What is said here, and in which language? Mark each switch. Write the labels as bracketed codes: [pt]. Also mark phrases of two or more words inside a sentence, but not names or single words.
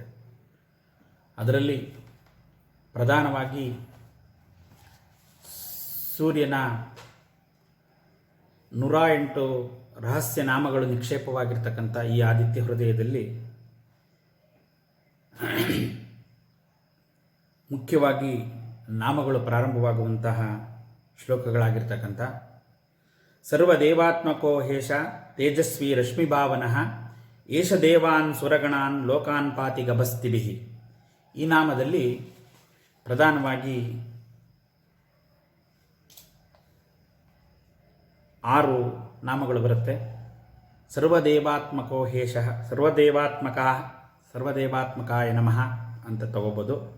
[kn] ಅದರಲ್ಲಿ ಪ್ರಧಾನವಾಗಿ ಸೂರ್ಯನ 108 ರಹಸ್ಯ ನಾಮಗಳು ನಿಕ್ಷೇಪವಾಗಿರ್ತಕ್ಕಂಥ ಈ ಆದಿತ್ಯ ಹೃದಯದಲ್ಲಿ ಮುಖ್ಯವಾಗಿ ನಾಮಗಳು ಪ್ರಾರಂಭವಾಗುವಂತಹ ಶ್ಲೋಕಗಳಾಗಿರ್ತಕ್ಕಂಥ [sa] ಸರ್ವದೇವಾತ್ಮಕೋ ಹೇಷ ತೇಜಸ್ವಿ ರಶ್ಮಿಭಾವನಃ ಏಷ ದೇವಾನ್ ಸುರಗಣಾನ್ ಲೋಕಾನ್ ಪಾತಿ ಗಭಸ್ತಿಭಿಃ. [kn] ಈ ನಾಮದಲ್ಲಿ ಪ್ರಧಾನವಾಗಿ 6 ನಾಮಗಳು ಬರುತ್ತೆ. [sa] ಸರ್ವದೇವಾತ್ಮಕೋ ಹೇಷ, ಸರ್ವದೇವಾತ್ಮಕಾಯ ನಮಃ [kn] ಅಂತ ತಗೋಬೋದು.